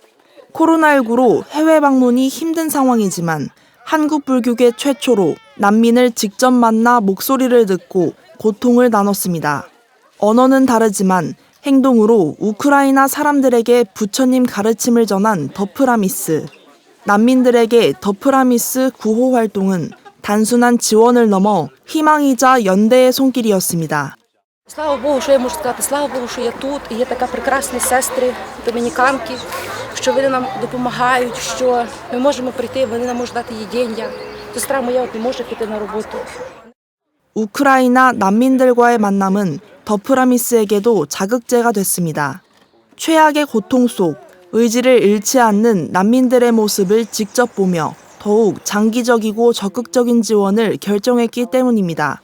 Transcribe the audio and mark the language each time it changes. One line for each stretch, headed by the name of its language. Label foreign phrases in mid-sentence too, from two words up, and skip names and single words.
Korean: 코로나19로 해외 방문이 힘든 상황이지만 한국 불교계 최초로 난민을 직접 만나 목소리를 듣고 고통을 나눴습니다. 언어는 다르지만 행동으로 우크라이나 사람들에게 부처님 가르침을 전한 더프라미스. 난민들에게 더프라미스 구호 활동은 단순한 지원을 넘어 희망이자 연대의 손길이었습니다.
Ukrainian: Слава Богу, що я можу сказати, слава Богу, що я тут, і є така прекрасні сестри, домініканки, що вони нам допомагають, що ми можемо прийти, вони нам можуть дати їдіння. Сестра моя от не може піти на роботу.
Korean: 우크라이나 난민들과의 만남은 더프라미스에게도 자극제가 됐습니다. 최악의 고통 속 의지를 잃지 않는 난민들의 모습을 직접 보며 더욱 장기적이고 적극적인 지원을 결정했기 때문입니다.